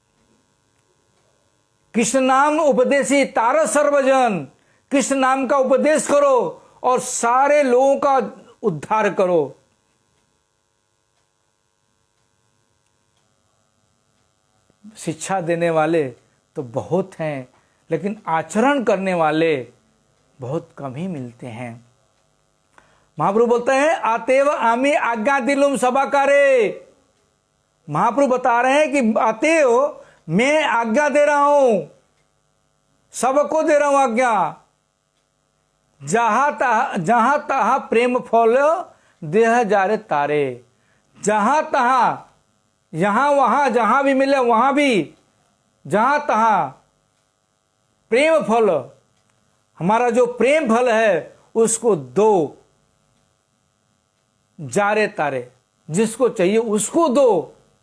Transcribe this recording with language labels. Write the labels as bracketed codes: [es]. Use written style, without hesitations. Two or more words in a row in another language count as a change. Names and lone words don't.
[bn] কৃষ্ণ নাম উপদেশি তারো সর্বজন, [hi] कृष्ण नाम का उपदेश करो और सारे लोगों का उद्धार करो। शिक्षा देने वाले तो बहुत हैं, लेकिन आचरण करने वाले बहुत कम ही मिलते हैं। महाप्रभु बोलते हैं [bn] অতএব আমি আজ্ঞা দিলুঁ সভাকারে। [hi] महाप्रभु बता रहे हैं कि आतेव मैं आज्ञा दे रहा हूं, सबको दे रहा हूं आज्ञा। [bn] যাহাঁ তাহাঁ প্রেম ফল দেহ যারে তারে। [hi] जहां तहा, यहां वहां, जहां भी मिले वहां भी, जहां तहा प्रेम फल, हमारा जो प्रेम फल है उसको दो, [bn] যারে তারে, [hi] जिसको चाहिए उसको दो।